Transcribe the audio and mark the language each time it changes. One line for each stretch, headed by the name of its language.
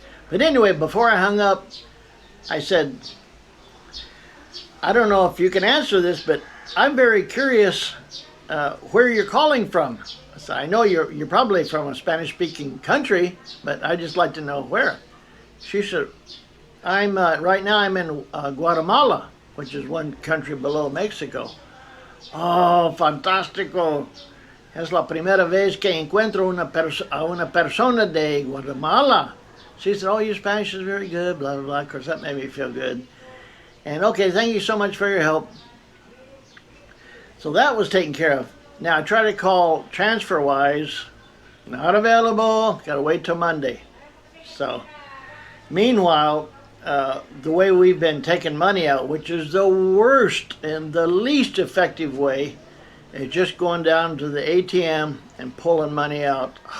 English: But anyway, before I hung up, I said, I don't know if you can answer this, but I'm very curious where you're calling from. So I know you're probably from a Spanish-speaking country, but I'd just like to know where. She said, right now I'm in Guatemala, which is one country below Mexico.
Spanish: Oh, fantástico. Es la primera vez que encuentro a una persona de Guatemala.
English: She said, oh, your Spanish is very good, blah, blah, blah. Of course, that made me feel good. And okay, thank you so much for your help. So that was taken care of. Now I try to call TransferWise. Not available. Got to wait till Monday. So, meanwhile, the way we've been taking money out, which is the worst and the least effective way, is just going down to the ATM and pulling money out.